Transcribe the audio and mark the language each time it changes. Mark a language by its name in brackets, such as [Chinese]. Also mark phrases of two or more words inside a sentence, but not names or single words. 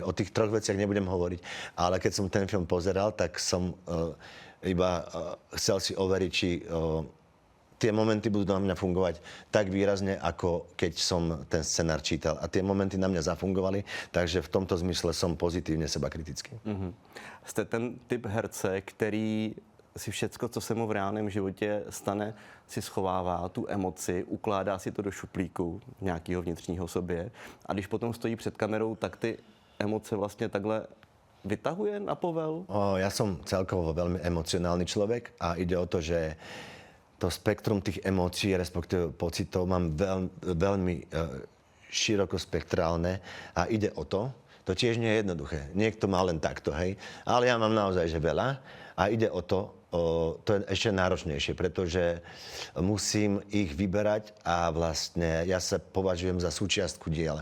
[Slovak] O tých 3 veciach nebudem hovoriť, ale keď som ten film pozeral, tak som iba chcel si overiť, či tie momenty budú na mňa fungovať tak výrazne, ako keď som ten scenár čítal. A tie momenty na mňa zafungovali, takže v tomto zmysle som pozitívne seba kritický. [Czech] Jste ten typ herce, který si všecko, co se mu v reálném životě stane, si schovává tu emoci, ukládá si to do šuplíku nějakého vnitřního sobě. A když potom stojí před kamerou, tak ty emoce vlastně takhle vytahuje na povel? [Slovak] Ja som celkovo veľmi emocionálny človek a ide o to, že to spektrum tých emócií, respektíve pocitov, mám veľmi širokospektrálne a ide o to, to tiež nie je jednoduché. Niekto má len takto, hej, ale ja mám naozaj, že veľa a ide o to, to je ešte náročnejšie, pretože musím ich vyberať a vlastne ja sa považujem za súčiastku diela.